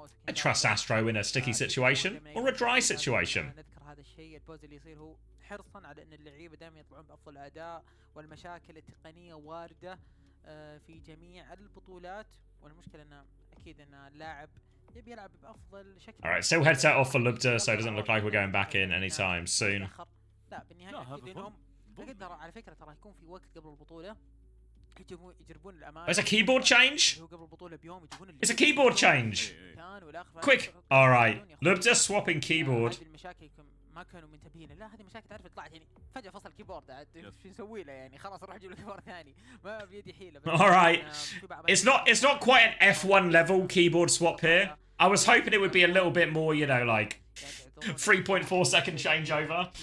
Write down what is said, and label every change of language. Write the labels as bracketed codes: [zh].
[en] I trust Astro in a sticky situation or a dry situation. [ar] نذكر هذا الشيء البوز اللي يصير هو حرصا على ان اللعيبه دائما يطلعون بافضل اداء، والمشاكل التقنيه وارده في جميع البطولات، والمشكله ان اكيد ان اللاعب يبي يلعب بافضل شكل. [en] Alright, still headset off for Lubda, so it doesn't look like we're going back in anytime soon. [ar] لا بالنهايه اكيد انهم اقدر على فكره ترى يكون في وقت قبل البطوله يجربون الاماكن. [en] There's a keyboard change? [ar] قبل البطوله بيوم يجيبون [en] It's a keyboard change! Quick! Alright, Lubda swapping keyboard. [ar] هذه المشاكل ما كانوا منتبهين، لا هذه مشاكل تعرف طلعت يعني فجاه فصل كيبورد عاد شو نسوي له يعني خلاص نروح نجيب له كيبورد ثاني ما بيدي حيله. [en] Alright, it's not quite an F1 level keyboard swap here. I was hoping it would be a little bit more, you know, like 3.4 second changeover.